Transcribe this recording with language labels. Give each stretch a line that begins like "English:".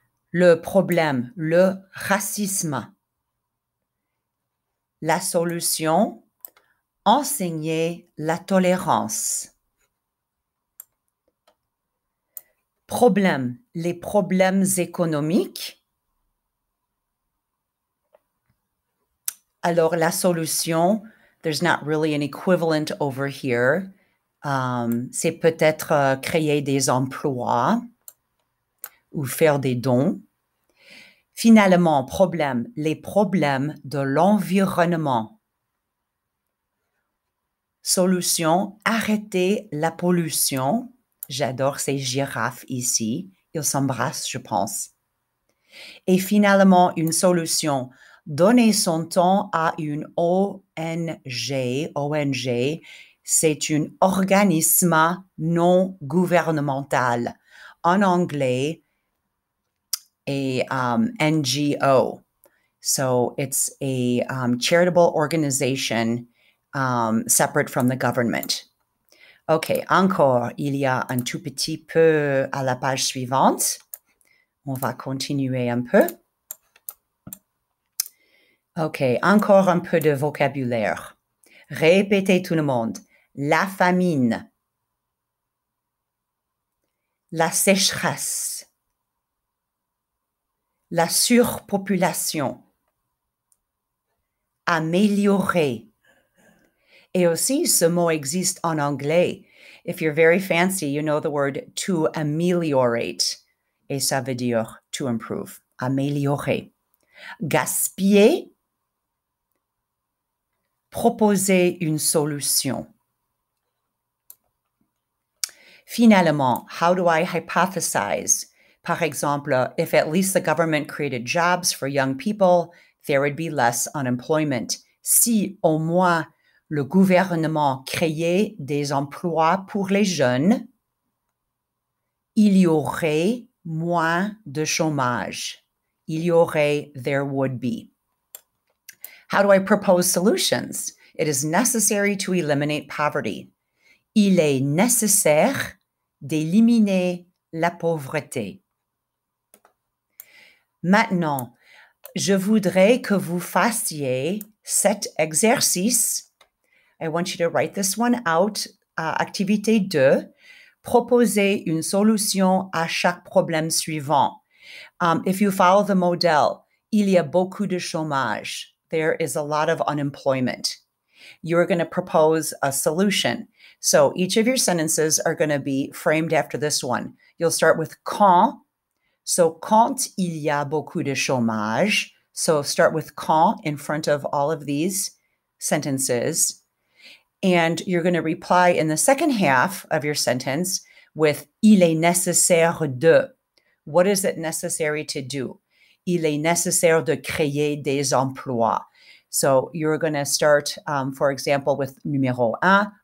French: Le problème, le racisme. La solution, enseigner la tolérance. Problème, les problèmes économiques. Alors, la solution,
English: there's not really an equivalent over here.
French: C'est peut-être créer des emplois ou faire des dons. Finalement, problème, les problèmes de l'environnement. Solution, arrêter la pollution. J'adore ces girafes ici. Ils s'embrassent, je pense. Et finalement, une solution, donner son temps à une ONG. ONG, c'est un organisme non gouvernemental. En anglais, a NGO.
English: So it's a charitable organization separate from the government.
French: OK, encore, il y a un tout petit peu à la page suivante. On va continuer un peu. OK, encore un peu de vocabulaire. Répétez tout le monde. La famine, la sécheresse, la surpopulation, améliorer. Et aussi, ce mot existe en anglais.
English: If you're very fancy, you know the word to ameliorate.
French: Et ça veut dire
English: to improve,
French: améliorer. Gaspiller, proposer une solution.
English: Finalement, how do I hypothesize?
French: Par exemple,
English: if at least the government created jobs for young people, there would be less unemployment.
French: Si au moins le gouvernement créait des emplois pour les jeunes, il y aurait moins de chômage. Il y aurait,
English: there would be. How do I propose solutions? It is necessary to eliminate poverty.
French: Il est nécessaire d'éliminer la pauvreté. Maintenant, je voudrais que vous fassiez cet exercice.
English: I want you to write this one out.
French: Activité 2. Proposer une solution à chaque problème suivant.
English: If you follow the model,
French: il y a beaucoup de chômage.
English: There is a lot of unemployment. You're going to propose a solution. So each of your sentences are going to be framed after this one. You'll start with quand.
French: So quand il y a beaucoup de chômage.
English: So start with quand in front of all of these sentences. And you're going to reply in the second half of your sentence with
French: il est nécessaire de.
English: What is it necessary to do?
French: Il est nécessaire de créer des emplois.
English: So you're going to start, for example, with numéro 1.